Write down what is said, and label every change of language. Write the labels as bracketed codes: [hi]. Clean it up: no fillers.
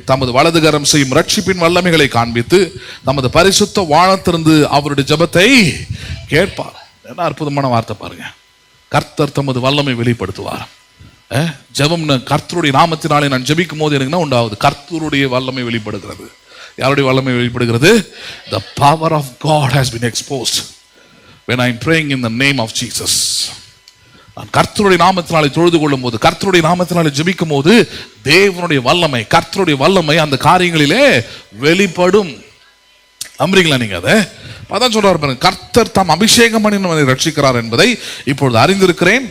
[ta] தமது வலதுகரம் செய்யும் ரட்சிப்பின் வல்லமைகளை காண்பித்து தமது பரிசுத்த வானத்திலிருந்து அவருடைய ஜெபத்தை கேட்பார். என்ன அற்புதமான வார்த்தை பாருங்க. கர்த்தர் தமது வல்லமை வெளிப்படுத்துவார். ஜெபம் கர்த்தருடைய நாமத்தினாலே நான் ஜெபிக்கும் போது எனக்கு என்ன உண்டாகுது? கர்த்தருடைய வல்லமை வெளிப்படுகிறது. யாருடைய வல்லமை வெளிப்படுகிறது? [en] The power of God has been exposed when I am praying in the name of Jesus. [ta] நான் கர்த்தருடைய நாமத்தினாலே தொழுது கொள்ளும் போது, கர்த்தருடைய நாமத்தினாலே ஜெபிக்கும் போது தேவனுடைய வல்லமை, கர்த்தருடைய வல்லமை அந்த காரியங்களிலே வெளிப்படும். நம்புறீங்களா நீங்க அதை? அதான் சொல்றாரு பாருங்க, கர்த்தர் தாம் அபிஷேகம் பண்ணி நம்மை ரட்சிக்கிறார் என்பதை இப்பொழுது அறிந்திருக்கிறேன்.